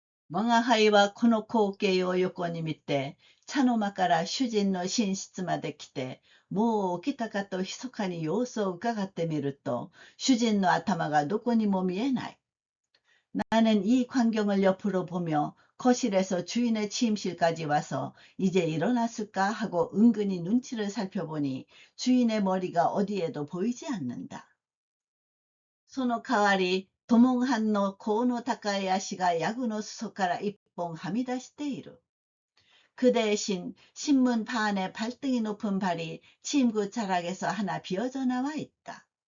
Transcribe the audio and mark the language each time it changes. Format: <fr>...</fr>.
<ja>我が輩はこの光景を横に見て、茶の間から主人の寝室まで来て、もう起きたかと密かに様子を伺ってみると、主人の頭がどこにも見えない。</ja> <ko>나는 이 광경을 옆으로 보며 거실에서 주인의 침실까지 와서 이제 일어났을까 하고 은근히 눈치를 살펴보니 주인의 머리가 어디에도 보이지 않는다.</ko> <ja>その代わり、トモンハンの甲の高い足がヤグの裾から一本はみ出している。</ja> <ko>그 대신 신문 반에 발등이 높은 발이 침구 자락에서 하나 비어져 나와 있다.</ko>